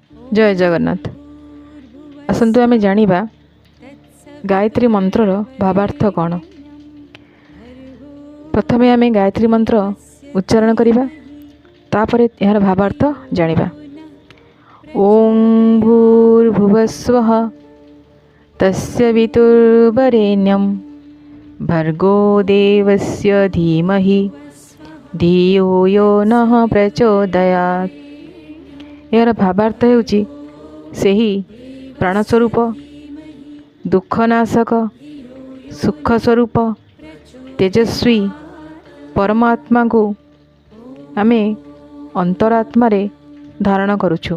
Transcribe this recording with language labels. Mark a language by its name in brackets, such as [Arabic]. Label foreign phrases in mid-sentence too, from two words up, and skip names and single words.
[Odia] ଜୟ ଜଗନ୍ନାଥ। ଆସନ୍ତୁ ଆମେ ଜାଣିବା ଗାୟତ୍ରୀ ମନ୍ତ୍ରର ଭାବାର୍ଥ କଣ। ପ୍ରଥମେ ଆମେ ଗାୟତ୍ରୀ ମନ୍ତ୍ର ଉଚ୍ଚାରଣ କରିବା, ତାପରେ ଏହାର ଭାବାର୍ଥ ଜାଣିବା। [Sanskrit] ओं भूर्भुवस्वः तस्य वितुर्वरेण्यं भर्गो देवस्य धीमहि धियो यो नः प्रचोदयात्। [Odia] ଏହାର ଭାବାର୍ଥ ହେଉଛି ସେହି ପ୍ରାଣସ୍ୱରୂପ, ଦୁଃଖନାଶକ, ସୁଖ ସ୍ୱରୂପ, ତେଜସ୍ୱୀ ପରମାତ୍ମା କୁ ଆମେ ଅନ୍ତରାତ୍ମା ରେ ଧାରଣ କରୁଛୁ।